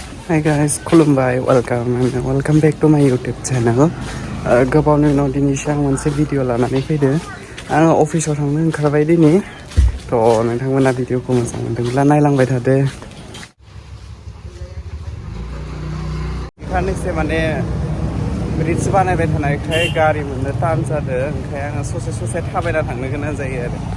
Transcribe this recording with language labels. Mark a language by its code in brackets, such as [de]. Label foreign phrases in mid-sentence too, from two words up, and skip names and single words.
[en] Hi guys, खुलुमबाय welcome back to my YouTube channel. [brx] गोबावनि उनाव दिनैसो आं मोनसे भिडिअ लानानै फैदो आङो अफिसाव थांनो ओंखारबाय दिनै थ' नोंथांमोना भिडिअखौ मोजां मोनदोंब्ला नायलांबाय थादो साननैसो माने ब्रिज बानायबाय थानायखाय गारि मोननो टान जादों ओंखाय आङो ससे थाबायना थांनो गोनां जायो आरो